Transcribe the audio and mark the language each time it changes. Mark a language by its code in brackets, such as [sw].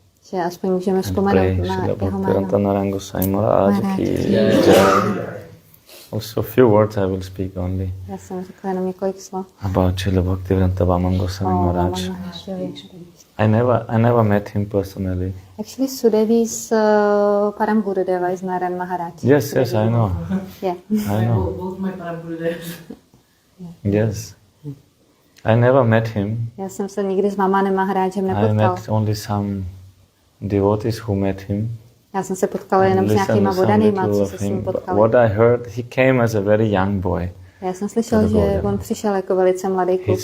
[cs] Že aspoň můžeme vzpomenout na jeho jméno. [hi] Nārāyaṇa Gosvāmī Mahārāja ki jai. [en] Also few words I will speak only. [cs] Já jsem řekla jenom několik slov. [en] About Śrīla Bhaktivedānta Vāmana Gosvāmī Maharaj. I never met him personally. Actually, Sudevi's Param Gurudeva is Nārāyaṇa Maharaj. Yes, I know. Yeah. I know. Both my Param Gurudevs. Yes. I never met him. [cs] Já jsem se nikdy s Vāmanem Maharajem nepotkal. [en] I met only some devotees who met him. [cs] Já jsem se potkala jenom s nějakýma vodanýma, co se s ním potkali. [en] What I heard, he came as a very young boy. [cs] Já jsem slyšel, že on přišel jako velice mladý kluk.